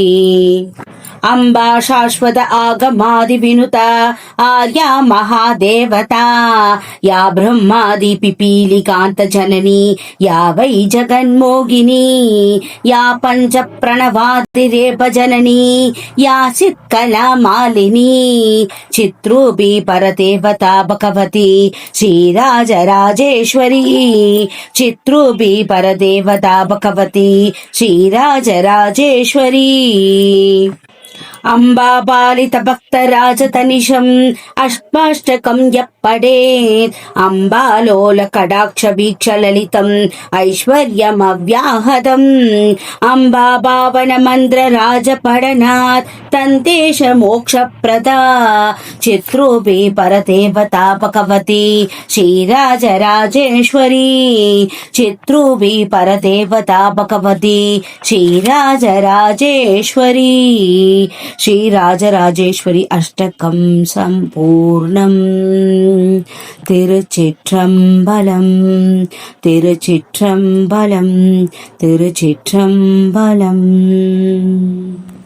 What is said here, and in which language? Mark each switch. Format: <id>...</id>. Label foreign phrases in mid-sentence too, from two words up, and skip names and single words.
<sa>अम्बा शाश्वत आगमादि विनुत आर्या महादेवता या ब्रह्मादि पिपीलिकान्त जननी या वै जगन्मोहिनी या पञ्च प्रणवादिरेफ जननी या चित्कला मालिनी चिद्रूपी परदेवता भगवती श्रीराजराजेश्वरी चिद्रूपी परदेवता भगवती श्रीराजराजेश्वरी చిత్రూపి పరదేవతా భగవతి శ్రీరాజరాజేశ్వరీ. अम्बा पालित भक्त राजदनिशम् अष्टाष्टकम् पडेत् अम्बालोलकटाक्षवीक्षललितम् ऐश्वर्यमव्याहतम् अम्बाभावनमन्त्रराजपठनात् तन्तेश मोक्षप्रदा चित्रूपी परदेवता भगवती श्रीराजराजेश्वरी चित्रूपी परदेवता भगवती श्रीराजराजेश्वरी श्रीराजराजेश्वरी अष्टकं सम्पूर्णम्</sa> <ta>திருச்சிற்றம்பலம் திருச்சிற்றம்பலம் திருச்சிற்றம்பலம்</ta>